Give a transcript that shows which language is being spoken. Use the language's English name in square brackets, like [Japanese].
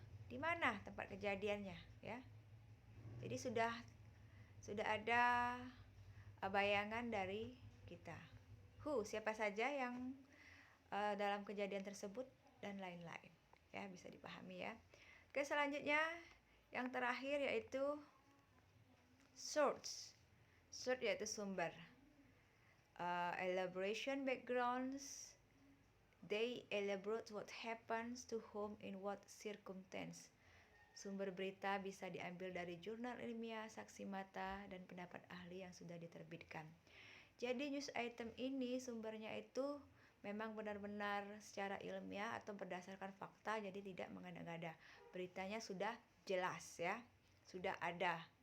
[Indonesian] Di mana tempat kejadiannya, ya. Jadi sudah ada bayangan dari kita. Who, siapa saja yang dalam kejadian tersebut, dan lain-lain, ya, bisa dipahami, ya. Oke, selanjutnya yang terakhir yaitu source. Source yaitu sumber. [English] Elaboration, backgrounds. They elaborate what happens to whom in what circumstance. [Indonesian] Sumber berita bisa diambil dari jurnal ilmiah, saksi mata, dan pendapat ahli yang sudah diterbitkan. Jadi news item ini sumbernya itu memang benar-benar secara ilmiah atau berdasarkan fakta, jadi tidak mengada-ngada. Beritanya sudah jelas, ya, sudah ada.